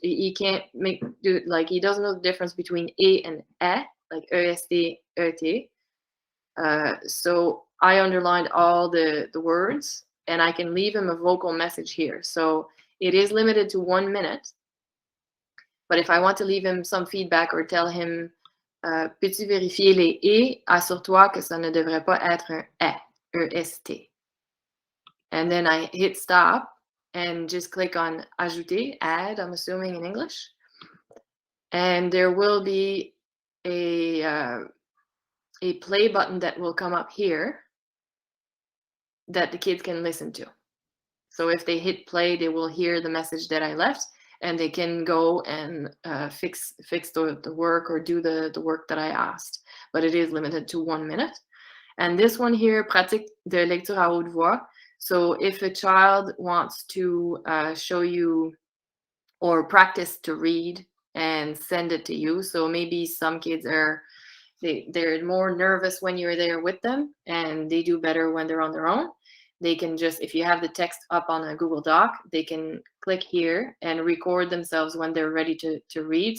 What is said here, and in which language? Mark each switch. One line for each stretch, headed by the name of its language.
English: He can't he doesn't know the difference between a and e, like est, et. So I underlined all the words, and I can leave him a vocal message here. So it is limited to 1 minute. But if I want to leave him some feedback or tell him,
French: peux-tu vérifier les et, assure-toi que ça ne devrait pas être un e, est.
English: And then I hit stop and just click on ajouter, add, I'm assuming in English. And there will be a play button that will come up here that the kids can listen to. So if they hit play, they will hear the message that I left, and they can go and fix the work or do the work that I asked. But it is limited to 1 minute. And this one here,
French: pratique de lecture à haute voix.
English: So if a child wants to show you or practice to read and send it to you, so maybe some kids they're more nervous when you're there with them, and they do better when they're on their own. They can just, if you have the text up on a Google Doc, they can click here and record themselves when they're ready to read.